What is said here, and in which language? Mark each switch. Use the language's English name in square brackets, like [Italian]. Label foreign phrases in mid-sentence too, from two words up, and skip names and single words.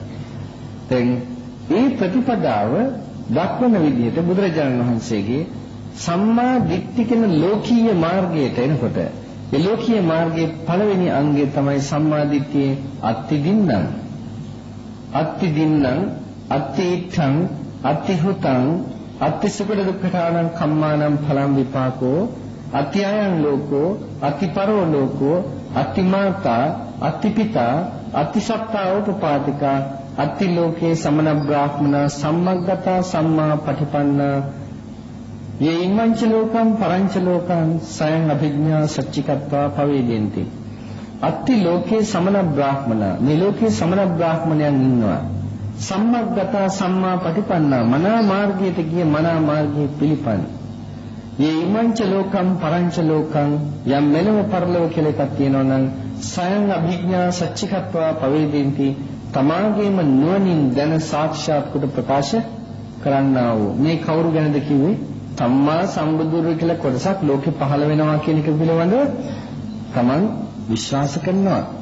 [Sinhala] දැන් මේ ප්‍රතිපදාව දක්වන විදිහට බුදුරජාණන් වහන්සේගේ [Pali] සම්මා දිට්ඨි [Sinhala] කියන ලෝකීය මාර්ගයට එනකොට ඒ ලෝකීය මාර්ගයේ පළවෙනි අංගය තමයි සම්මා දිට්ඨියේ [Pali] අත්ති දින්නම් අත්තිඨං අත්තිහුතං අත්තිසුකඩ දුක්ඛානං කම්මානම් ඵලං විපාකෝ අත්‍යයන් ලෝකෝ අතිපරෝ ලෝකෝ අතිමාතා අතිපිතා අතිසත්තා උපපාතිකා අත්ති ලෝකේ සමන බ්‍රාහ්මනා සම්මග්ගතා සම්මා පටිපන්නා යේයිමංච ලෝකං පරංච ලෝකං සයං අභිඥා සච්චිකත්වා පවේදෙන්ති. අත්ති ලෝකේ සමන බ්‍රාහ්මනා, [Sinhala] මේ ලෝකේ සමන බ්‍රාහ්මණයන් ඉන්නවා. [Pali] සම්මග්ගතා සම්මා පටිපන්නා, [Sinhala] මනා මාර්ගයට ගිය මනා මාර්ගයේ පිළිපන්. [Pali] යේයිමංච ලෝකං පරංච ලෝකං, [Sinhala] යම් මෙලව පරලොව කියලා එකක් තියෙනවා නම් [Pali] සයං අභිඥා සච්චිකත්වා පවේදෙන්ති, [Sinhala] තමාගේම නුවණින් දැන සාක්ෂාත් කොට ප්‍රකාශ කරන්නා වූ. මේ කවුරු ගැනද කිව්වේ? සම්මා සම්බුදුරු කියලා කොටසක් ලෝකෙ පහළ වෙනවා කියන එක පිළිබඳව තමන් විශ්වාස කරනවා.